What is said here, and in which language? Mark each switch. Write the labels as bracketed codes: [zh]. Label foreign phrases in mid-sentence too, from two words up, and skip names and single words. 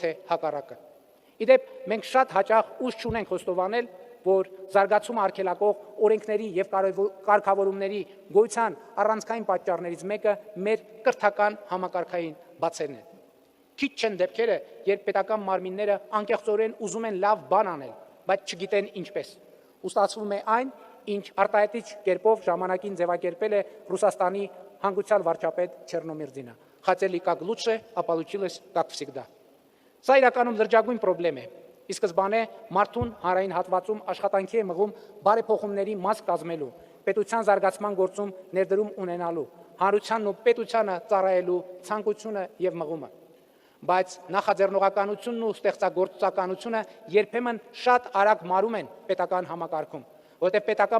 [hy] թե հակառակը։ Իդեպ մենք շատ հաճախ ուժ չունենք խոստովանել, որ զարգացումը արգելակող օրենքների եւ կարգավորումների գոյության առանցքային պատճառներից մեկը մեր կրթական համակարգային բացերն են։ Քիչ չեն դեպքերը, երբ պետական մարմինները անկեղծորեն ուզում են լավ բան անել, բայց չգիտեն ինչպես։ Ու ստացվում է այն, ինչ արտահայտիչ կերպով ժամանակին ձևակերպել է Ռուսաստանի հանգուցյալ վարչապետ Չեռնոմիրդինը։ [ru] Хотели как лучше, а получилось как всегда։ [hy] Սա իրականում լրջագույն խնդրեմ է։ Ի սկզբանե մարդուն հանրային հատվածում աշխատանքի է մղում բարեփոխումների մաս կազմելու, պետության զարգացման գործում ներդրում ունենալու, հանրությանն ու պետությանը ծառայելու ցանկությունը եւ մղումը։ Բայց նախաձեռնողականությունն ու ստեղծագործականությունը երբեմն շատ արագ մարում են պետական համակարգում, որտեղ պետական